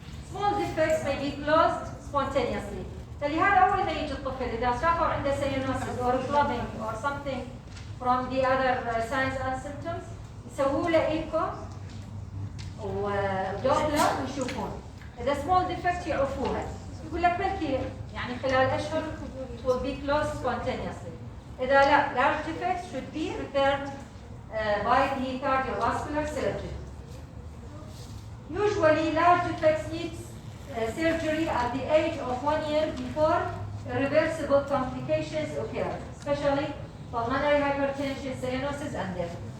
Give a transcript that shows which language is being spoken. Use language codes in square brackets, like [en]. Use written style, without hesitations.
[en] Small defects may be closed spontaneously. [ar] فلهذا اول ما يجي الطفل اذا شافوا عنده [en] cyanosis or clubbing or something from the other signs and symptoms [ar] يسووا له ايكو ودوبلر ويشوفون. اذا small defect يعرفوها، يقول لك بلكي يعني خلال اشهر [en] will be closed spontaneously. [ar] اذا لا [en] large defects should be repaired by the cardiovascular surgeon. Usually large defects need surgery at the age of 1 year before irreversible complications occur, especially pulmonary hypertension, cyanosis and death.